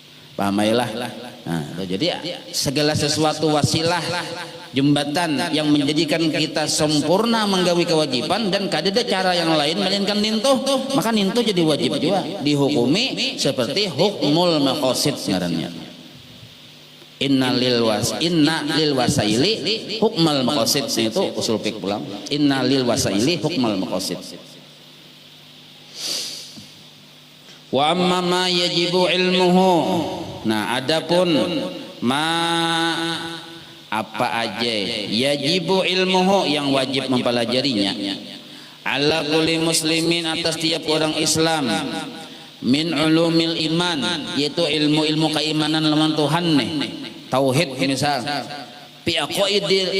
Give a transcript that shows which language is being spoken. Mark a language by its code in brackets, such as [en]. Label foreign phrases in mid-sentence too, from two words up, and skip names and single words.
[bjn] Nah, jadi segala sesuatu wasilah jembatan yang menjadikan kita sempurna menggawi kewajiban dan kadada cara yang lain melainkan nintuh, maka nintuh jadi wajib juga dihukumi seperti [ar] حكم المقاصد [bjn] ngarannya. [ar] إن للوسائل حكم المقاصد, [bjn] itu usul fiqh pulang. [ar] إن للوسائل حكم المقاصد وأما ما يجب علمه. [bjn] Nah, adapun ma apa aja [ar] يجب علمه [bjn] yang wajib mempelajarinya [ar] على كل مسلمين [bjn] atas tiap orang Islam [ar] من علوم الإيمان, [bjn] yaitu ilmu-ilmu keimanan lawan Tuhan nih, tauhid misal [ar] في عقائد.